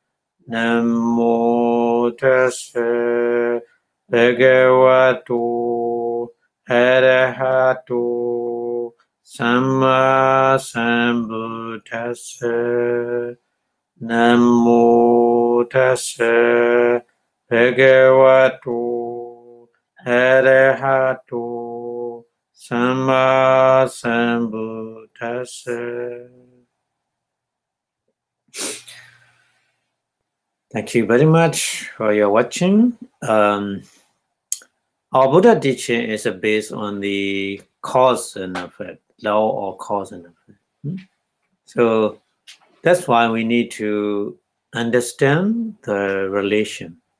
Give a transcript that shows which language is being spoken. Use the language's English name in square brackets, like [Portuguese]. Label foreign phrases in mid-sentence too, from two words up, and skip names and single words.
[Pali] Namo Tassa Bhagavato Arahato Samma Sambuddhassa. Namo Tassa Bhagavato Arahato Samma Sambuddhassa. [English] Thank you very much for your watching. Our Buddha teaching is based on the cause and effect, law or cause and effect. So that's why we need to understand the relation.